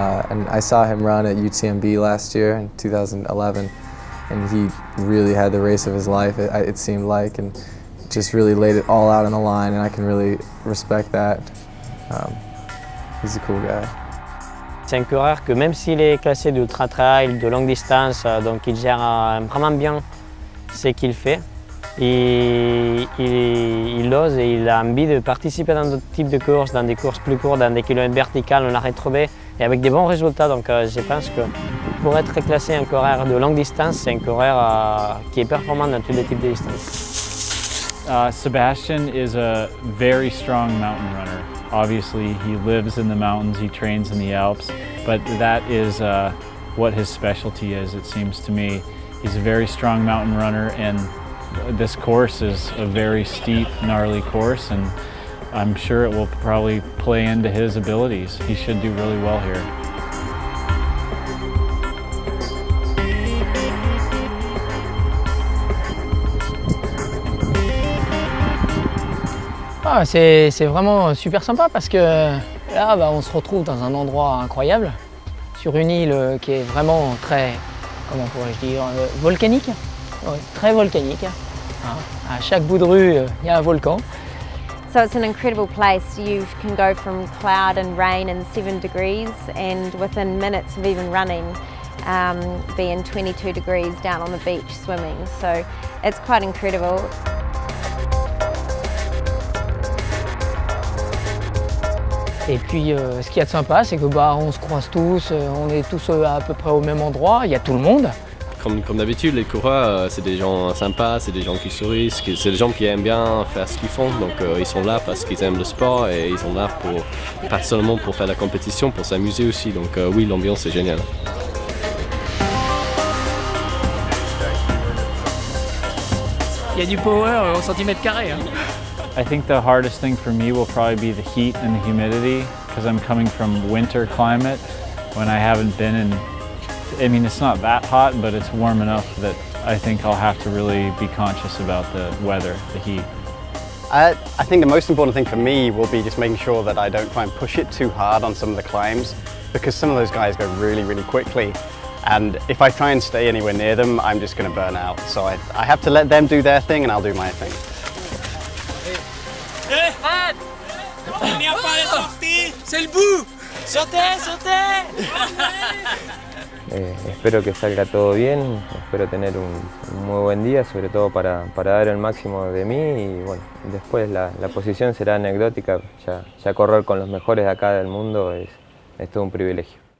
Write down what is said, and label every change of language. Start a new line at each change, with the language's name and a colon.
English: And I saw him run at UTMB last year in 2011, and he really had the race of his life, it seemed like, and just really laid it all out on the line, and I can really respect that. He's a cool guy.
French: C'est un coureur que même s'il est classé de ultra-trail, de longue distance, donc il gère vraiment bien ce qu'il fait. Il ose et il a envie de participer dans d'autres types de courses, dans des courses plus courtes, dans des kilomètres verticales, en arrêt robé, et avec des bons résultats. Donc je pense que pour être classé un coureur de longue distance, c'est un coureur qui est performant dans tous les types de distances.
English: Sebastian is a very strong mountain runner. Obviously, he lives in the mountains, he trains in the Alps, but that is what his specialty is, it seems to me. He's a very strong mountain runner, and this course is a very steep, gnarly course, and I'm sure it will probably play into his abilities. He should do really well here.
French: C'est vraiment super sympa parce que là, on se retrouve dans un endroit incroyable, sur une île qui est vraiment très, comment pourrais-je dire, volcanique. Ouais, très volcanique. À chaque bout de rue, il y a un volcan.
English: So it's an incredible place. You can go from cloud and rain in 7 degrees and within minutes of even running be in 22 degrees down on the beach swimming. So it's quite incredible.
French: Et puis ce qu'il y a de sympa, c'est que on se croise tous, on est tous à peu près au même endroit, il y a tout le monde. Comme d'habitude, les coureurs, c'est des gens sympas, c'est des gens qui sourient, c'est des gens qui aiment bien faire ce qu'ils font. Donc ils sont là parce qu'ils aiment le sport et ils sont là pas seulement pour faire la compétition, pour s'amuser aussi. Donc oui, l'ambiance est géniale. Il y a du power au centimètre carré.
English: I think the hardest thing for me will probably be the heat and the humidity, because I'm coming from winter climate when I haven't been in. I mean, it's not that hot, but it's warm enough that I think I'll have to really be conscious about the weather, the heat. I think the most important thing for me will be just making sure that I don't try and push it too hard on some of the climbs, because some of those guys go really, really quickly. And if I try and stay anywhere near them, I'm just going to burn out. So I have to let them do their thing and I'll do my thing.
French: Il n'y a pas de sortie, c'est le bout. Sautez, sautez.
Spanish: Espero que salga todo bien, espero tener un muy buen día, sobre todo para dar el máximo de mí, y bueno, después la posición será anecdótica, ya correr con los mejores de acá del mundo es todo un privilegio.